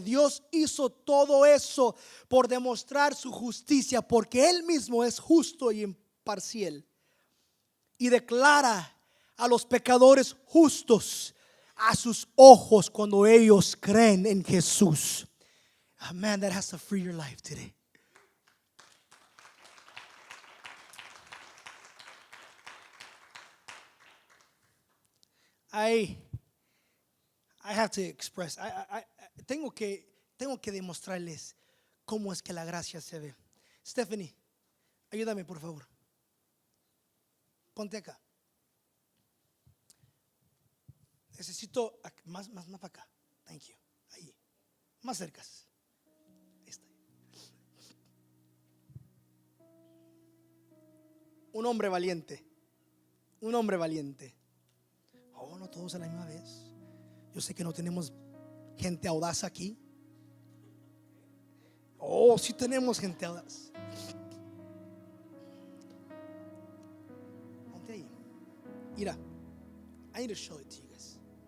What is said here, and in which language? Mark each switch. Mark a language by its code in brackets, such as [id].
[es] Dios hizo todo eso por demostrar su justicia, porque Él mismo es justo y imparcial, y declara a los pecadores justos a sus ojos cuando ellos creen en Jesús. [en] Oh man, that has to free your life today. I have to express. [es] Tengo que demostrarles cómo es que la gracia se ve. Stephanie, ayúdame por favor. Ponte acá. Necesito más para acá. [en] Thank you. [es] Ahí. Más cercas. Ahí está. Un hombre valiente. Un hombre valiente. Oh, no todos a la misma vez. Yo sé que no tenemos gente audaz aquí. Oh, sí tenemos gente audaz. Ponte ahí. [en] Mira, I need to show it to you guys.